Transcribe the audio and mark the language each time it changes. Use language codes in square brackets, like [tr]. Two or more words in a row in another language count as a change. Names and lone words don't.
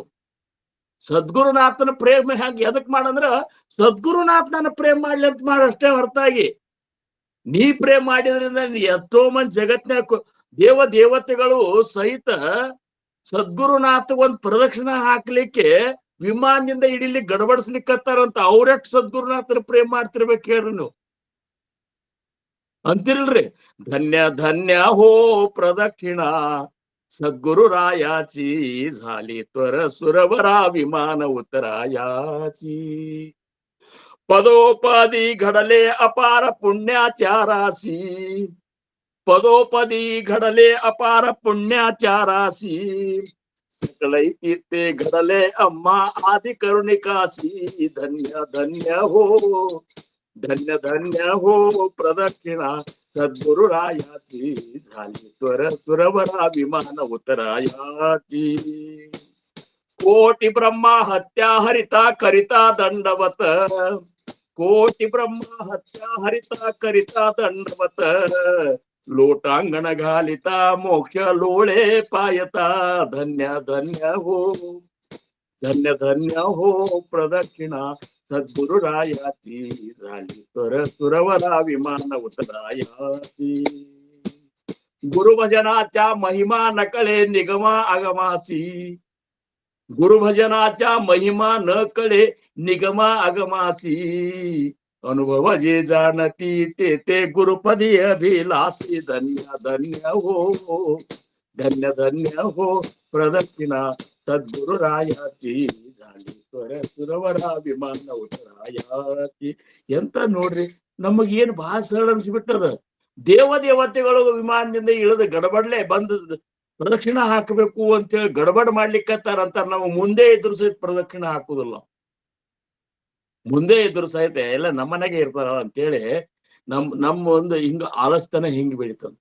[kn] ಸದ್ಗುರುನಾಥನ ಪ್ರೇಮ ಹೆಂಗ್ ಎದಕ್ ಮಾಡಂದ್ರ ಸದ್ಗುರುನಾಥನ ಪ್ರೇಮ್ ಮಾಡ್ಲಿ ಅಂತ ಮಾಡಷ್ಟೇ ಹೊರತಾಗಿ ನೀ ಪ್ರೇಮ್ ಮಾಡಿದ್ರಿಂದ ಎಷ್ಟೋ ಮಂದಿ ಜಗತ್ನ್ಯಾಗ ದೇವತೆಗಳು ಸಹಿತ ಸದ್ಗುರುನಾಥ ಒಂದ್ ಪ್ರದಕ್ಷಿಣೆ ಹಾಕ್ಲಿಕ್ಕೆ ವಿಮಾನದಿಂದ ಇಡಿಲಿಕ್ಕೆ ಗಡಬಡಿಸ್ಲಿಕ್ಕತ್ತಾರಂತ. ಅವ್ರೆಷ್ಟು ಸದ್ಗುರುನಾಥನ ಪ್ರೇಮ್ ಮಾಡ್ತಿರ್ಬೇಕು ಹೇಳ್ರಿ ನೀವು ಅಂತಿರಲ್ರಿ. [mr] धन्य धन्य हो प्रदक्षिण सद्गुरु रायाची झाली त्वर सुरवरा विमान उतरायाची. पदोपदी घडले अपार पुण्याच्या राशी, पदोपदी घडले अपार पुण्याच्या राशी. सकलई तीर्थे घडले अम्मा आदि करुणिकाची. धन्य धन्य हो, धन्य धन्य हो प्रदक्षिणा सद्गुरु रायाची झाली त्वर सुरवरा विमान उतरायाची. कोटि ब्रह्मा हत्या हरिता करिता दंडवत, कोटि ब्रह्मा हत्या हरिता करिता दंडवत. लोटांगण घालिता मोक्ष लोळे पायता. धन्य धन्य हो, धन्य धन्य हो प्रदक्षिणा सद्गुरु रायाची झाली तर सुरवरा विमान उतरायाची. गुरुभजनाच्या महिमा नकळे निगमा आगमाची, गुरुभजनाच्या महिमा न कळे निगमा आगमाची. अनुभव जे जाणती ते गुरुपदी अभिलाषी. धन्य धन्य हो, धन्य धन्य हो प्रदक्षिणा सद्गुरु रायाची झाली त्वर सुरवरा विमान उतरायाची. [kn] ಎಂತ ನೋಡ್ರಿ, ನಮಗೇನ್ ಬಹಳ ಸರಳ ಅನ್ಸ್ಬಿಟ್ಟದ. ದೇವತೆಗಳು ವಿಮಾನದಿಂದ ಇಳಿದು ಗಡಬಡ್ಲೆ ಬಂದ ಪ್ರದಕ್ಷಿಣೆ ಹಾಕಬೇಕು ಅಂತೇಳಿ ಗಡಬಡ್ ಮಾಡ್ಲಿಕ್ಕತ್ತಾರಂತ. ನಾವು ಮುಂದೆ ಇದ್ರು ಸಹಿತ ಪ್ರದಕ್ಷಿಣೆ ಹಾಕುದಿಲ್ಲ. ಮುಂದೆ ಇದ್ರು ಸಹಿತ ಎಲ್ಲ ನಮ್ಮನೆಗೆ ಇರ್ತಾರ ಅಂತೇಳಿ ನಮ್ಮ ಒಂದು ಹಿಂಗ ಆಲಸ್ತನ ಹಿಂಗ್ ಬೆಳಿತಂತ.